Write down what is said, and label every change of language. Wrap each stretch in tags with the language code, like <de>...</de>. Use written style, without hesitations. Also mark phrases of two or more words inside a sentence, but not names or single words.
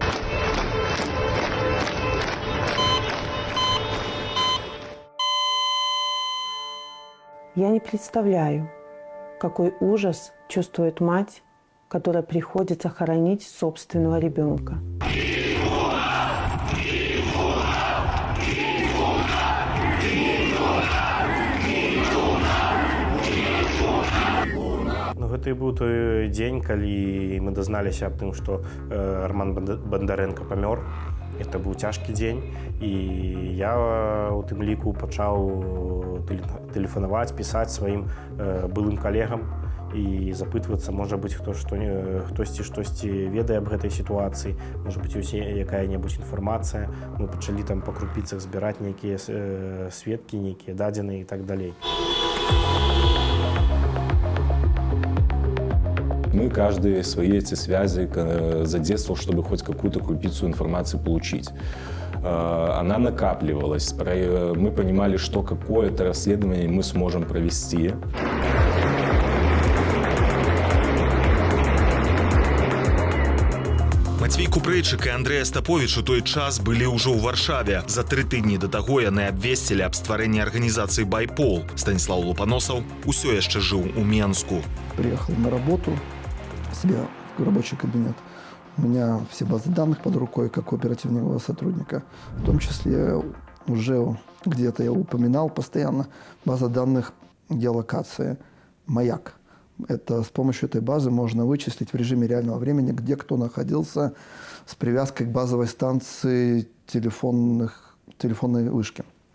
<ru>Я не представляю, какой ужас чувствует мать, которая приходится хоронить собственного ребенка.</ru> <be>Гэта і быў той дзень, калі мы дазналіся аб тым, што Роман Бондаренко памёр. Это быў цяжкі дзень, і я у тым ліку пачаў тэлефанаваць, пісаць сваім былым калегам і запытвацца, можа быць, хтосьці штосьці ведае аб гэтай сітуацыі, можа быць, якая-небудзь інфармацыя. Мы пачалі там па крупіцах збіраць нейкія сведкі, нейкія дадзеныя і так далей.</be> <ru>Мы каждый свои эти связи задействовал, чтобы хоть какую-то крупицу информации получить. Она накапливалась. Мы понимали, что какое-то расследование мы сможем провести.</ru> <be>Мацвей Купрэйчык і Андрэй Астаповіч у той час былі ўжо ў Варшаве. За 3 тыдні да таго яны абвесцілі аб стварэнні арганізацыі «Байпол». Станіслав Лупаносаў усё яшчэ жыў у Менску.</be> <ru>Приехал на работу себе в рабочий кабинет. У меня все базы данных под рукой, как у оперативного сотрудника. В том числе уже где-то я упоминал постоянно база данных геолокации «Маяк». Это с помощью этой базы можно вычислить в режиме реального времени, где кто находился с привязкой к базовой станции телефонной вышки.</ru>